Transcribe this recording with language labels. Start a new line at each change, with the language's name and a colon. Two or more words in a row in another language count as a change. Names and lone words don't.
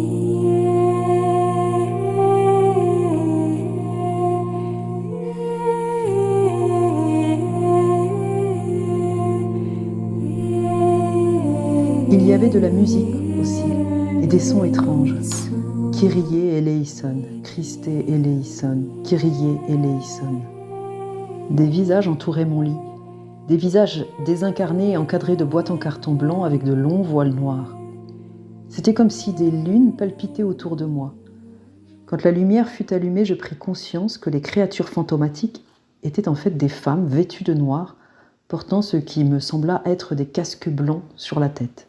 French: Il y avait de la musique aussi, et des sons étranges.
Latin: Kyrie eleison, Christe eleison, Kyrie eleison.
French: Des visages entouraient mon lit, des visages désincarnés encadrés de boîtes en carton blanc avec de longs voiles noirs. C'était comme si des lunes palpitaient autour de moi. Quand la lumière fut allumée, je pris conscience que les créatures fantomatiques étaient en fait des femmes vêtues de noir, portant ce qui me sembla être des casques blancs sur la tête.